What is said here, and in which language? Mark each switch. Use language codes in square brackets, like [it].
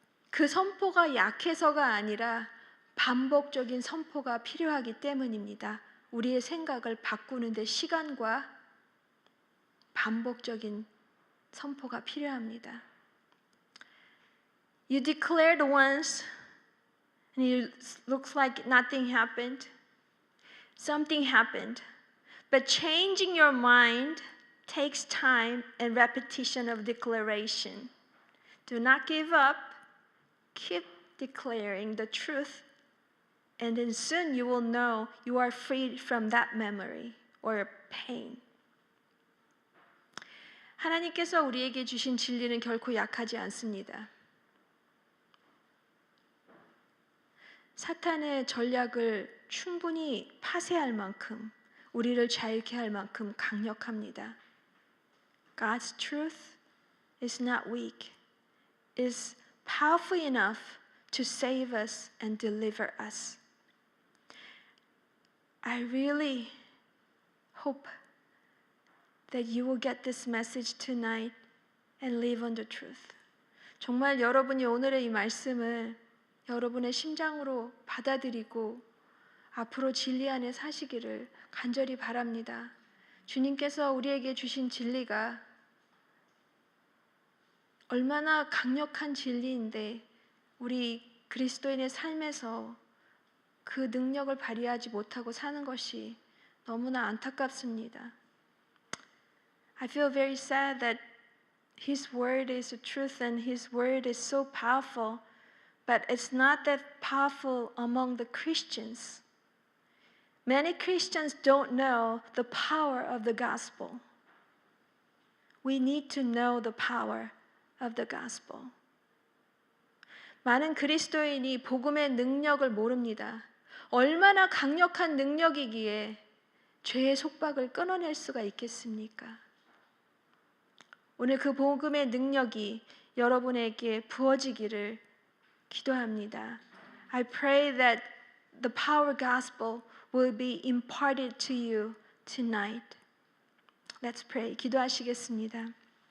[ko] 그 선포가 약해서가 아니라 반복적인 선포가 필요하기 때문입니다. 우리의 생각을 바꾸는 데 시간과 반복적인 선포가 필요합니다. [en] You declared once, and it looks like nothing happened. Something happened. But changing your mind takes time and repetition of declaration. Do not give up. Keep declaring the truth. And then soon you will know you are freed from that memory or pain. [ko] 하나님께서 우리에게 주신 진리는 결코 약하지 않습니다. 사탄의 전략을 충분히 파쇄할 만큼, 우리를 자유케 할 만큼 강력합니다. [en] God's truth is not weak. It is powerful enough to save us and deliver us. I really hope that you will get this message tonight and live on the truth. [ko] 정말 여러분이 오늘의 이 말씀을 여러분의 심장으로 받아들이고 앞으로 진리 안에 사시기를 간절히 바랍니다. 주님께서 우리에게 주신 진리가 얼마나 강력한 진리인데 우리 그리스도인의 삶에서 그 능력을 발휘하지 못하고 사는 것이 너무나 안타깝습니다. [en] I feel very sad that His word is the truth and His word is so powerful, but it's not that powerful among the Christians. Many Christians don't know the power of the gospel. We need to know the power of the gospel. [ko] 많은 그리스도인이 복음의 능력을 모릅니다. 얼마나 강력한 능력이기에 죄의 속박을 끊어낼 수가 있겠습니까? 오늘 그 복음의 능력이 여러분에게 부어지기를 기도합니다. I pray that the power gospel will be imparted to you tonight. Let's pray. 기도하시겠습니다.